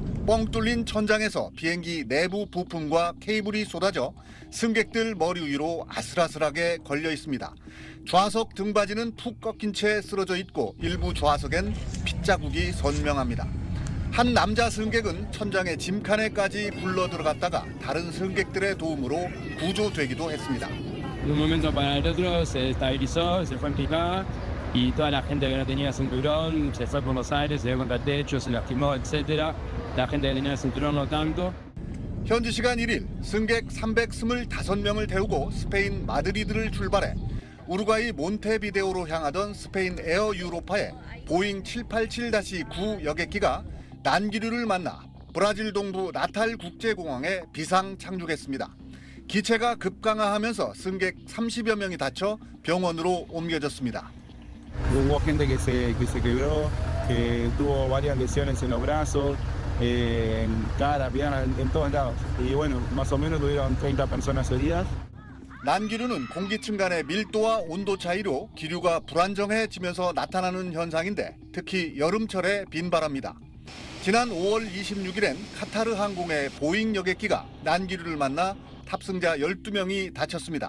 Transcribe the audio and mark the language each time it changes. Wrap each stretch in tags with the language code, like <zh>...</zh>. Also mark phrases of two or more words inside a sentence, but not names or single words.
<ko>뻥 뚫린 천장에서 비행기 내부 부품과 케이블이 쏟아져 승객들 머리 위로 아슬아슬하게 걸려 있습니다. 좌석 등받이는 푹 꺾인 채 쓰러져 있고 일부 좌석엔 핏자국이 선명합니다. 한 남자 승객은 천장의 짐칸에까지 굴러 들어갔다가 다른 승객들의 도움으로 gu조되기도 했습니다.</ko> <es>De un momento para el otro se estabilizó, se fue en picada y toda la gente que no tenía cinturón se fue por los aires, se dio contra el techo, se lastimó, etc. La gente que tenía el cinturón no tanto.</es> <ko>현지 시간 1일 승객 325명을 태우고 스페인 마드리드를 출발해 우루과이 몬테비데오로 향하던 스페인 에어 유로파의 보잉 787-9 여객기가 난기류를 만나 브라질 동부 나탈 국제공항에 비상 착륙했습니다. 기체가 급강하하면서 승객 30여 명이 다쳐 병원으로 옮겨졌습니다.</ko> <es>Hubo gente que se quebró, que tuvo varias lesiones en los brazos, cara, pierna, en todos lados. Y bueno, más o menos tuvieron 30 personas heridas.</es> <ko>난기류는 공기층 간의 밀도와 온도 차이로 기류가 불안정해지면서 나타나는 현상인데 특히 여름철에 빈발합니다. 지난 5월 26일엔 카타르 항공의 보잉 여객기가 난기류를 만나 탑승자 12명이 다쳤습니다.</ko>